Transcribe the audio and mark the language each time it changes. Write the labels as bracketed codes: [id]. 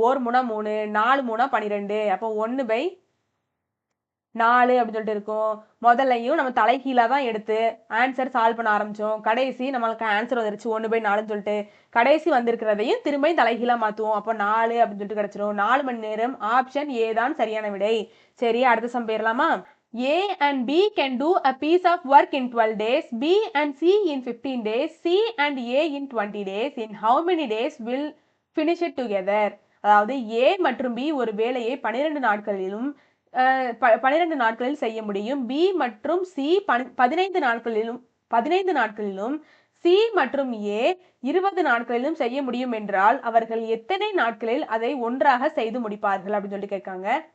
[ta] 1 3 3, 4 3 12. அப்போ 1/4 அப்படின்னு சொல்லிட்டு இருக்கும். முதல்லையும் நம்ம தலைகீழாக தான் எடுத்து ஆன்சர் சால்வ் பண்ண ஆரம்பித்தோம். கடைசி நம்மளுக்கு ஆன்சர் வந்துருச்சு 1/4ன்னு சொல்லிட்டு. கடைசி வந்திருக்கிறதையும் திரும்பியும் தலைகீழாக மாற்றுவோம். அப்போ 4 அப்படின்னு சொல்லிட்டு கிடச்சிரும். 4 மணி நேரம். ஆப்ஷன் ஏ தான் சரியான விடை. சரி, அடுத்த சம் போயிடலாமா? [en] A and B can do a piece of work in 12 days, B and C in 15 days, C and A in 20 days. In how many days will finish it together? [ta] அதாவது A மற்றும் B ஒரு வேலையை 12 நாட்களிலும் 12 நாட்களில் செய்ய முடியும். B மற்றும் C 15 நாட்களிலும் C மற்றும் A 20 நாட்களிலும் செய்ய முடியும் என்றால் அவர்கள் எத்தனை நாட்களில் அதை ஒன்றாக செய்து முடிப்பார்கள் அப்படின்னு சொல்லி கேட்காங்க.